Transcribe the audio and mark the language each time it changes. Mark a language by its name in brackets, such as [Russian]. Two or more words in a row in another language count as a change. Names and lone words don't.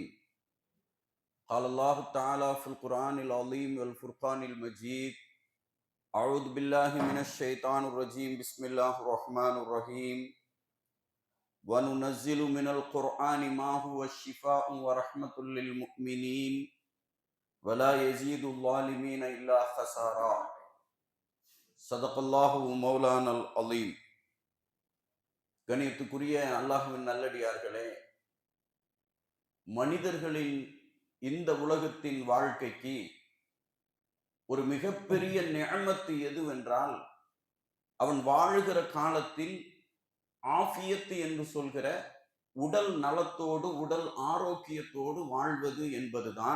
[Arabic] قال الله تعالى في القرآن العظيم والفرقان المجيد: أعوذ بالله من الشيطان الرجيم، بسم الله الرحمن الرحيم. وَنُنَزِّلُ مِنَ الْقُرْآنِ مَا هُوَ شِفَاءٌ وَرَحْمَةٌ لِّلْمُؤْمِنِينَ وَلَا يَزِيدُ الظَّالِمِينَ إِلَّا خَسَارًا. صدق الله مولانا العظيم. [Tamil] கணியத்துக்குரிய அல்லாஹ்வின் நல்லடியார்களே, மனிதர்களின் இந்த உலகத்தின் வாழ்க்கைக்கு ஒரு மிகப்பெரிய நிஅமத்து எதுவென்றால், அவன் வாழுகிற காலத்தில் ஆஃபியத்து என்று சொல்கிற உடல் நலத்தோடு உடல் ஆரோக்கியத்தோடு வாழ்வது என்பதுதான்.